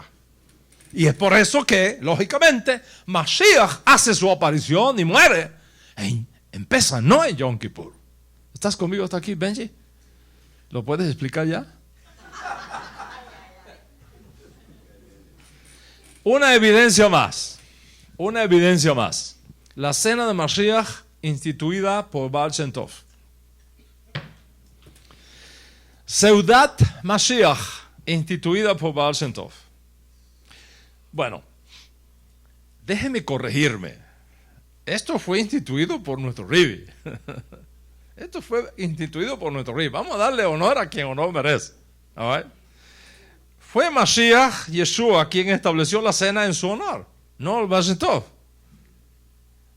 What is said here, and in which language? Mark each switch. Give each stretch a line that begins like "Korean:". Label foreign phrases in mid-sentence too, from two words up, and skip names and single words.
Spanish: Y es por eso que, lógicamente, Mashiach hace su aparición y muere en Pesach, no en Yom Kippur. ¿Estás conmigo hasta aquí, Benji? ¿Lo puedes explicar ya? Una evidencia más. La cena de Mashiach instituida por Baal Shem Tov.
Hebrew: סעודת משיח
Spanish: instituida por Baal Shem Tov. Bueno, déjeme corregirme. Esto fue instituido por nuestro Ribi. Vamos a darle honor a quien honor merece.
English: All right?
Spanish: Fue Mashiach Yeshua quien estableció la cena en su honor, no el Baal Shem Tov.